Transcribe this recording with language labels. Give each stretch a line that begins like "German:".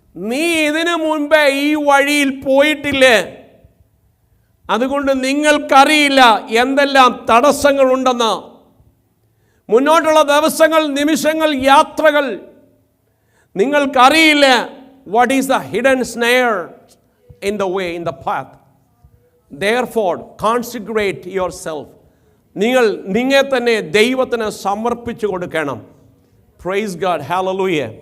Malayalam: നീ ഇതിനു മുൻപേ ഈ വഴിയിൽ പോയിട്ടില്ലേ, അതുകൊണ്ട് നിങ്ങൾക്കറിയില്ല എന്തെല്ലാം തടസ്സങ്ങളുണ്ടെന്ന്. മുന്നോട്ടുള്ള ദിവസങ്ങൾ, നിമിഷങ്ങൾ, യാത്രകൾ നിങ്ങൾക്കറിയില്ല.
English: What is the hidden snare in the way, in the path. Therefore, consecrate yourself.
Malayalam: നിങ്ങളെ തന്നെ ദൈവത്തിന് സമർപ്പിച്ചു കൊടുക്കണം.
English: Praise God.
Malayalam: ഹല്ലേലൂയ.